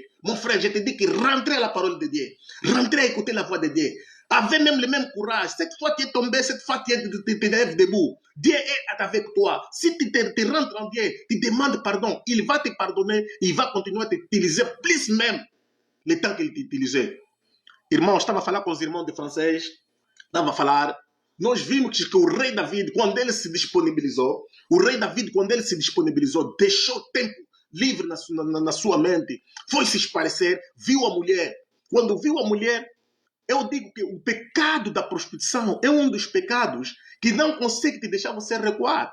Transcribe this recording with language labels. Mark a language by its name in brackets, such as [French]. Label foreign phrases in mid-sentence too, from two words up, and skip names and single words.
[French] Mon frère, je te dis que rentrez à la parole de Dieu. Rentrez à écouter la voix de Dieu. Avez même le même courage. Cette fois tu es tombé, cette fois tu te lèves debout. Dieu est avec toi. Si tu te rentres en Dieu, tu demandes pardon, il va te pardonner, il va continuer à t'utiliser plus même le temps qu'il t'utilisait. [Portuguese] Irmãos, estava a falar com os irmãos de francês, estava a falar. Nós vimos que o rei David, quando ele se disponibilizou, deixou tempo livre na sua mente, foi se esparecer, viu a mulher. Quando viu a mulher, eu digo que o pecado da prostituição é um dos pecados que não consegue te deixar você recuar.